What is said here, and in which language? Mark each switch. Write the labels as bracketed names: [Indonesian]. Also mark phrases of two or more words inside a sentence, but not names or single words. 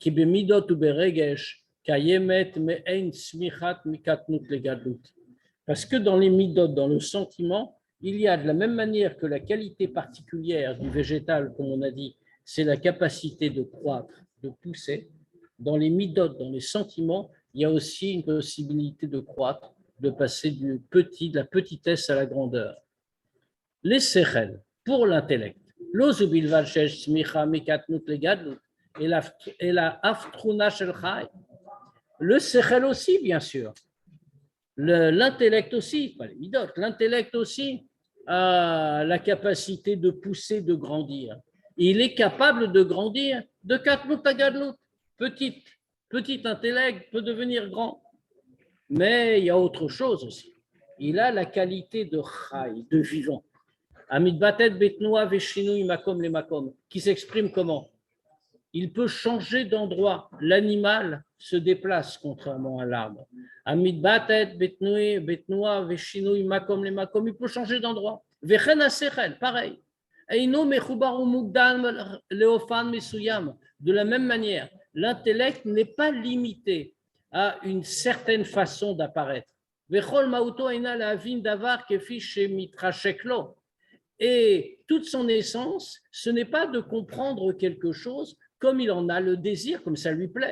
[French] Parce que dans les midot, dans le sentiment, il y a de la même manière que la qualité particulière du végétal, comme on a dit, c'est la capacité de croître, de pousser. Dans les midot, dans les sentiments, il y a aussi une possibilité de croître, de passer de la petitesse à la grandeur. Les sechel, pour l'intellect, et la [Hebrew] יתרונה של חי. [French] Le sechel aussi, bien sûr. L'intellect aussi, pas les midot, l'intellect aussi a la capacité de pousser, de grandir. Il est capable de grandir de katnut à gadlut. Petit intellect peut devenir grand. Mais il y a autre chose aussi. Il a la qualité de chai, de vivant. [Hebrew] המתבטאת בתנועה ושינוי מקום למקום, [French] qui s'exprime comment? Il peut changer d'endroit. L'animal se déplace contrairement à l'arbre. [Hebrew] המתבטאת בתנועה ושינוי מקום למקום, [French] il peut changer d'endroit. [Hebrew] וכן השכל, pareil. אינו מחובר מוגבל לאופן מסוים. [French] De la même manière, l'intellect n'est pas limité à une certaine façon d'apparaître. Et toute son essence, ce n'est pas de comprendre quelque chose comme il en a le désir, comme ça lui plaît.